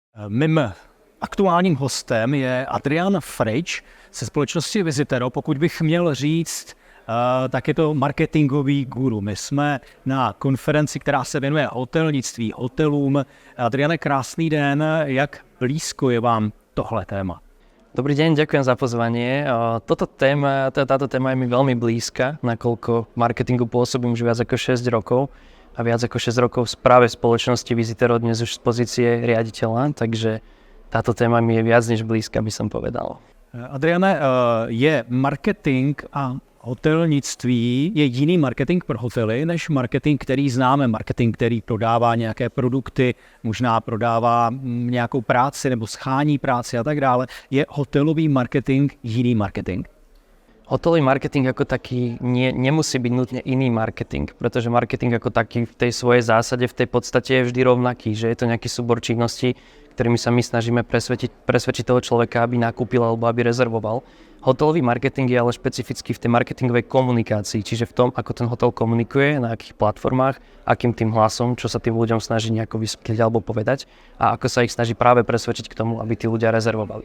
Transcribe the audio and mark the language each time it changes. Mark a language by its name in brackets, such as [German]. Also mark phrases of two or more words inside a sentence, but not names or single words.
[Czech] Mým aktuálním hostem je Adrian Frič ze společnosti Vizitero. Pokud bych měl říct, tak je to marketingový guru. My jsme na konferenci, která se věnuje hotelnictví, hotelům. Adriane, krásný den. Jak blízko je vám tohle téma? [Slovak] Dobrý deň, ďakujem za pozvanie. Táto téma je mi veľmi blízka, nakoľko v marketingu pôsobím už viac ako 6 rokov a viac ako 6 rokov práve v spoločnosti Vizitero, dnes už z pozície riaditeľa, takže táto téma mi je viac než blízka, by som povedal. [Czech] Adriane, je marketing a hotelnictví je jiný marketing pro hotely než marketing, který známe. Marketing, který prodává nějaké produkty, možná prodává nějakou práci nebo schání práci a tak dále. Je hotelový marketing jiný marketing? [Slovak] Hotelový marketing ako taký nemusí byť nutne iný marketing, pretože marketing ako taký v tej svojej zásade, v tej podstate je vždy rovnaký, že je to nejaký súbor činností, ktorými sa my snažíme presvedčiť toho človeka, aby nakúpil alebo aby rezervoval. Hotelový marketing je ale špecificky v tej marketingovej komunikácii, čiže v tom, ako ten hotel komunikuje, na akých platformách, akým tým hlasom, čo sa tým ľuďom snaží nejako vysvetliť alebo povedať a ako sa ich snaží práve presvedčiť k tomu, aby tí ľudia rezervovali.